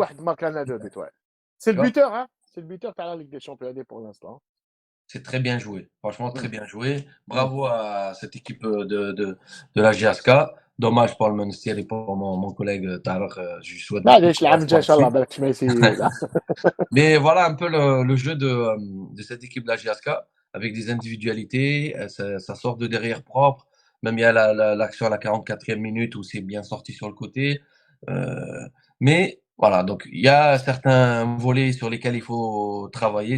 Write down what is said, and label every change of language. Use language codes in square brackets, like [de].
[ar] واحد [fr] marque [ar] لنا [fr] 2 buts. Ouais. C'est le Tu vois? buteur, hein. C'est le buteur qui a la Ligue des Champions pour l'instant. C'est très bien joué. Franchement, très bien joué. Bravo à cette équipe de la GSK. Dommage pour le Monastir et pour mon collègue Tarek. Je lui souhaite. [ar] معليش العام الجاي ان شاء الله بالك تميسي. [fr] Mais voilà un peu le jeu de cette équipe de la GSK avec des individualités. Ça sort de derrière propre. Même il y a l'action à la 44e minute où c'est bien sorti sur le côté. Mais voilà, donc il y a certains volets sur lesquels il faut travailler.